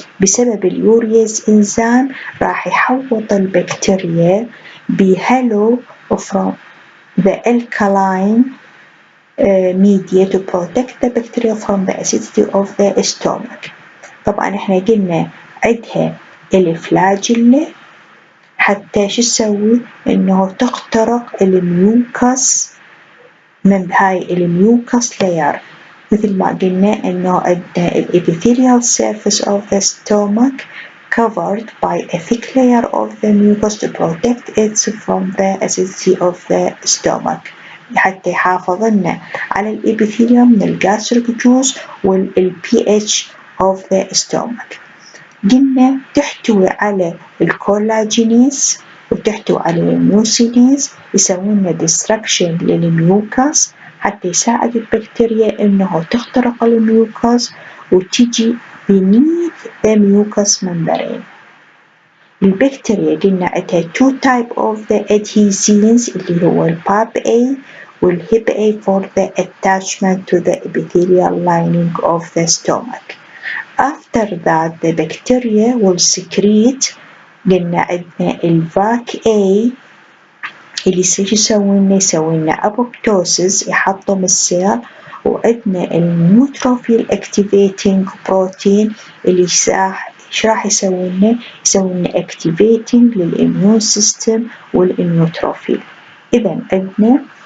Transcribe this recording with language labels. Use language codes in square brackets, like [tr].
[ar] بسبب اليوريز إنزيم راح يحوط البكتيريا بهالو [en] from the alkaline media to protect the bacteria from the acidity of the stomach. [ar] طبعا احنا قلنا عدها الفلاجيلا حتى شو تسوي إنه تخترق الميوكس من هاي الميوكس لاير، مثل ما قلنا إنه [en] الepithelial surface of the stomach covered by a thick layer of the mucus to protect it from the acidity of the stomach [ar] حتى يحافظ لنا على الابيثيليوم من الجاستريك جوز [en] والpH of the stomach. [ar] قلنا تحتوي على الكولاجينيز وتحتوي على الميوسينيز يسوون destruction للميوكس حتى يساعد البكتيريا إنه تخترق الميوكس وتجي [en] beneath the mucous membrane. [ar] البكتيريا قلنا عندها [en] two type of the adhesins اللي هو الباب A والهيب A for the attachment to the epithelial lining of the stomach. After that the bacteria will secrete. [ar] قلنا عندنا الفاك A اللي يسوي لنا apoptosis يحطم السيل، وعندنا النيوتروفيل activating protein اللي راح يسوي لنا activating للإميون سيستم والنيوتروفيل. إذا عندنا